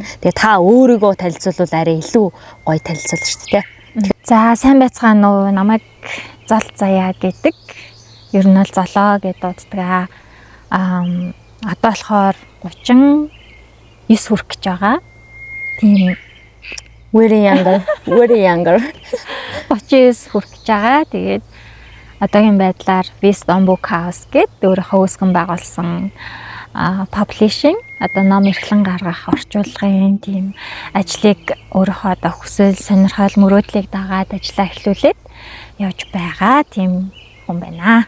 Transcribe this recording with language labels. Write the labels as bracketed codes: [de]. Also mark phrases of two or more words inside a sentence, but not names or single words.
[mn] Тэгээ та өөрийгөө танилцуулвал арай илүү гоё танилцуулна шүү дээ. За сайн байцгаана уу? Намайг зол заяа гэдэг. Ер нь бол золоо гэж дууддаг. Одоо болохоор 39 хүрэх гэж байгаа. Тийм [en] very younger 39 [mn] хүрэх гэж байгаа. Тэгээд одоогийн байдлаар Wisdom Book House гэдэг өөрийнхөө үүсгэн байгуулсан publishing одоо ном эрхлэн гаргах орчуулгын тийм ажлыг өөрийнхөө одоо хүсэл сонирхол мөрөөдлийг дагаад ажиллаа эхлүүлээд явж байгаа тийм хүн байна.